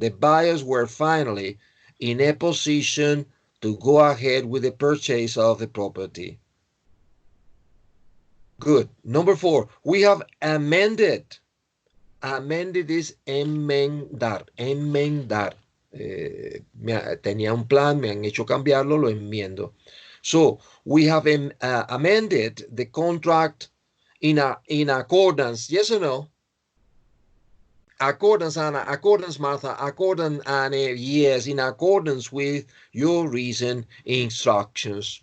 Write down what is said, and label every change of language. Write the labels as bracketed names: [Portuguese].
[English] The buyers were finally in a position to go ahead with the purchase of the property. Good. Number four, we have amended. Amended is enmendar, enmendar. [Spanish] Tenía un plan, me han hecho cambiarlo, lo enmiendo. [English] So we have amended the contract in accordance, yes or no? Accordance, Anna, accordance, Martha, accordance, Anne, yes, in accordance with your recent instructions.